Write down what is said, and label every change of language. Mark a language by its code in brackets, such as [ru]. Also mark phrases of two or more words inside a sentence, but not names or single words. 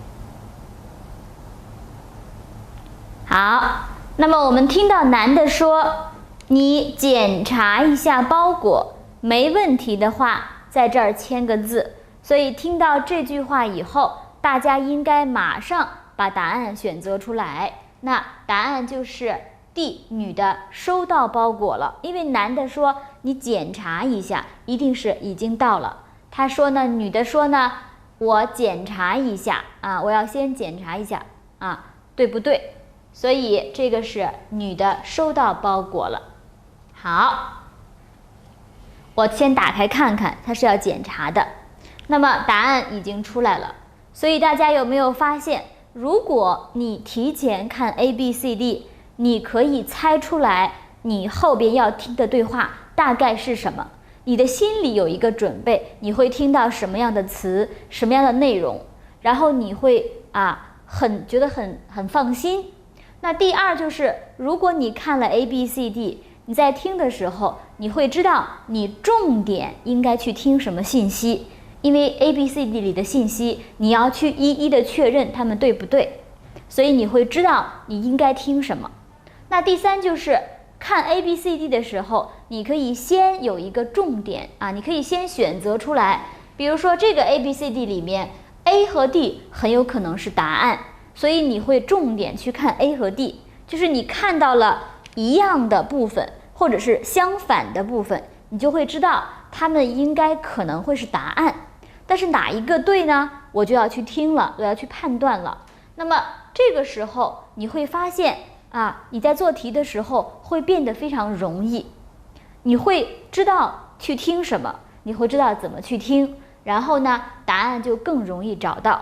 [zh] 好，那麼我們聽到男的說，你檢查一下包裹，沒問題的話，在這兒簽個字。所以聽到這句話以後，大家應該馬上把答案選擇出來。那答案就是 D， 女的收到包裹了。因為男的說你檢查一下，一定是已經到了。他說呢，女的說呢，我檢查一下我要先檢查一下對不對？所以這個是女的收到包裹了。好，我先打開看看，它是要檢查的。那麼答案已經出來了，所以大家有沒有發現，如果你提前看 A、B、C、D， 你可以猜出來你後邊要聽的對話大概是什麼，你的心裡有一個準備，你會聽到什麼樣的詞，什麼樣的內容，然後你會覺得很放心。那第二就是，如果你看了 A、B、C、D， 你在聽的時候，你會知道你重點應該去聽什麼信息，因為 A、B、C、D 裡的信息你要去一一的確認它們對不對，所以你會知道你應該聽什麼。那第三就是看 A、B、C、D 的時候，你可以先有一個重點你可以先選擇出來，比如說這個 A、B、C、D 裡面 A 和 D 很有可能是答案，所以你會重點去看 A 和 D， 就是你看到了一樣的部分或者是相反的部分，你就會知道它們應該可能會是答案。但是哪一個對呢？我就要去聽了，我要去判斷了。那麼這個時候你會發現你在做題的時候會變得非常容易，你會知道去聽什麼，你會知道怎麼去聽，然後呢，答案就更容易找到。